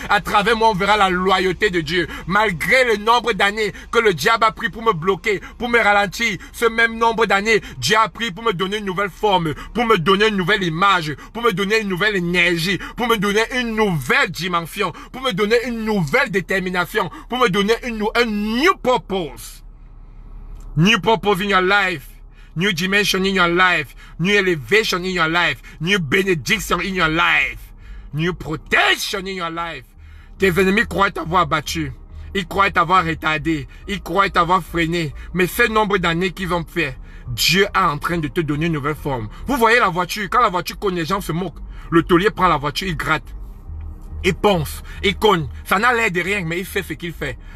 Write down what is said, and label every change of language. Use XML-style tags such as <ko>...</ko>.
<fr>À travers moi, on verra la loyauté de Dieu. Malgré le nombre d'années que le diable a pris pour me bloquer, pour me ralentir, ce même nombre d'années, Dieu a pris pour me donner une nouvelle forme, pour me donner une nouvelle image, pour me donner une nouvelle énergie, pour me donner une nouvelle dimension, pour me donner une nouvelle détermination, pour me donner un</fr> <en>new purpose. New purpose in your life. New dimension in your life. New elevation in your life. New benediction in your life. New protection in your life.</en> <fr>Tes ennemis croient t'avoir battu. Ils croient t'avoir retardé. Ils croient t'avoir freiné. Mais ce nombre d'années qu'ils ont fait, Dieu est en train de te donner une nouvelle forme. Vous voyez la voiture, quand la voiture cogne, les gens se moquent. Le taulier prend la voiture, il gratte. Il ponce, il cogne. Ça n'a l'air de rien, mais il fait ce qu'il fait.</fr>